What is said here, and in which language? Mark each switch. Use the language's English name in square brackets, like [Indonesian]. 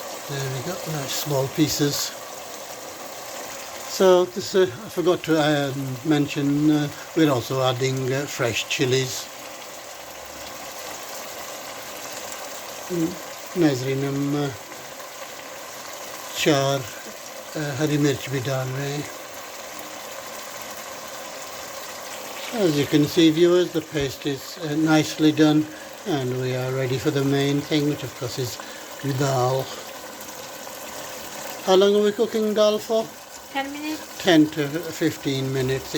[English] There we go, nice small pieces. So this I forgot to mention, we're also adding fresh chilies. [Hindi] नाज़रीन हम 4 हरी मिर्च भी डाल रहे हैं. [English] As you can see, viewers, the paste is nicely done, and we are ready for the main thing, which of course is dal. How long are we cooking dal for? 10 minutes. 10 to 15 minutes.